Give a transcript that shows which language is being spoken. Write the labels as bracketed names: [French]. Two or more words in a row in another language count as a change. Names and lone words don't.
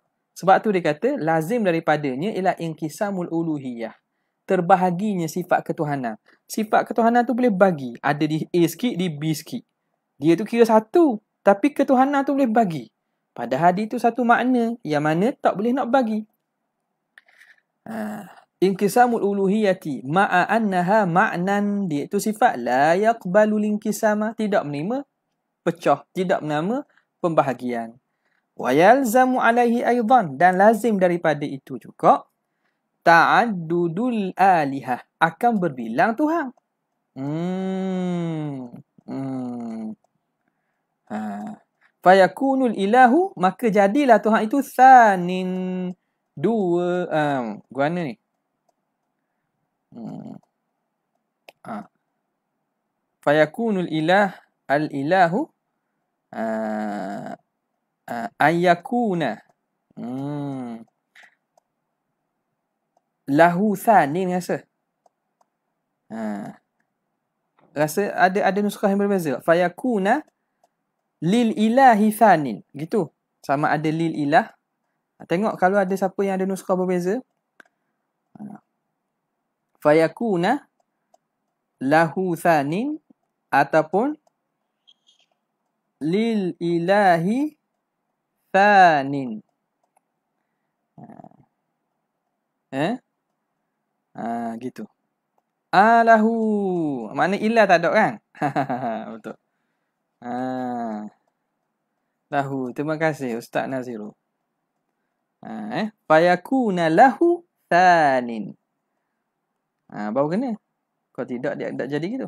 [Malay] Sebab tu dia kata, lazim daripadanya ialah [Arabic] انقسام الألوهية. [Malay] Terbahaginya sifat ketuhanan. Sifat ketuhanan tu boleh bagi. Ada di A sikit, di B sikit. Dia tu kira satu. Tapi ketuhanan tu boleh bagi. Padahal dia tu satu makna. Yang mana tak boleh nak bagi. [Arabic] انقسام الألوهية مع أنها معنى. [Malay] Dia tu sifat [Arabic] لا يقبل الانقسام. [Malay] Tidak menerima pecah. Tidak menerima pembahagian. [Arabic] ويلزم عليه أيضا. [Malay] Dan lazim daripada itu juga [Arabic] تعدد الآلهة. [Malay] Akan berbilang Tuhan. [Arabic] فيكون الإله. [Malay] Maka jadilah Tuhan itu thanin. Dua. Gua mana ni? [Arabic] فيكون الإله. الإله. أيكون. له ثان rasa. [Malay] Rasa ada nuskah yang berbeza. [Arabic] فيكون للإله ثان. [Malay] Gitu. Sama ada [Arabic] للإله. [Malay] Tengok kalau ada siapa yang ada nuskah berbeza. [Arabic] فيكون له ثان ataupun للإله ثان. [Malay] Gitu. Lahu. Makna ilah tak ada kan? Betul. Lahu. Terima kasih Ustaz Nazirul. [Arabic] فيكون له ثان. [Malay] Baru kena. Kalau tidak, dia tak jadi gitu.